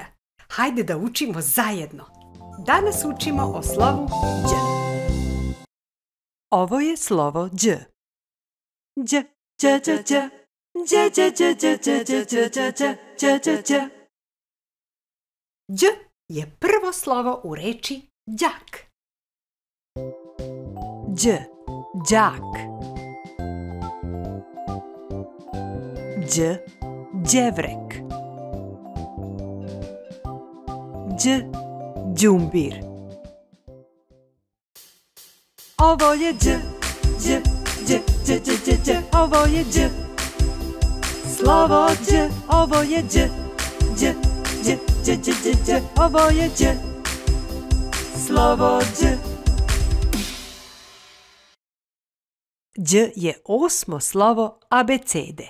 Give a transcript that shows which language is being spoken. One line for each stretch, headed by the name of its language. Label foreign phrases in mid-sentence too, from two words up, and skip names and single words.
Serbian: Hajde da učimo zajedno. Danas učimo o slovu Đ. Ovo je slovo Đ. Đ, Đ, Đ, Đ. Đ, Đ, Đ, Đ, Đ, Đ, Đ, Đ, Đ, Đ, Đ. Đ je prvo slovo u reči đak. Đ, đak. Đ, đevrek. Đ, đumbir. Ovo je Đ, Đ, Đ, Đ, Đ, Đ, Đ. Ovo je Đ. Slovo Đ, ovo je Đ, Đ, Đ, Đ, Đ, Đ, Đ. Ovo je Đ. Slovo Đ. Đ je osmo slovo abecede.